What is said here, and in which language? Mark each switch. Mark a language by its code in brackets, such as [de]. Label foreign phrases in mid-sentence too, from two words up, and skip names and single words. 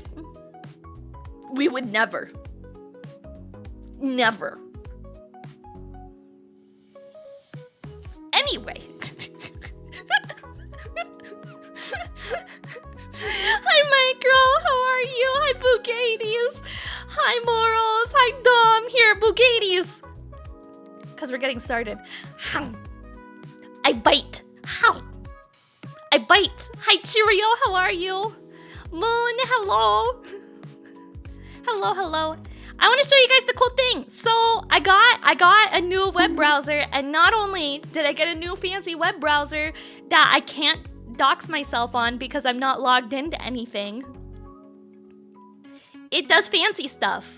[en] We would never. Never. Anyway. Hi, Micro. How are you? Hi, Bugadies. Hi, Morals. Hi, Dom. Here, Bugadies. Because we're getting started. I bite. How? I bite. Hi, Cheerio. How are you? Moon, hello. Hello, hello. I want to show you guys the cool thing. So I got a new web browser, and not only did I get a new fancy web browser that I can't dox myself on because I'm not logged into anything, it does fancy stuff.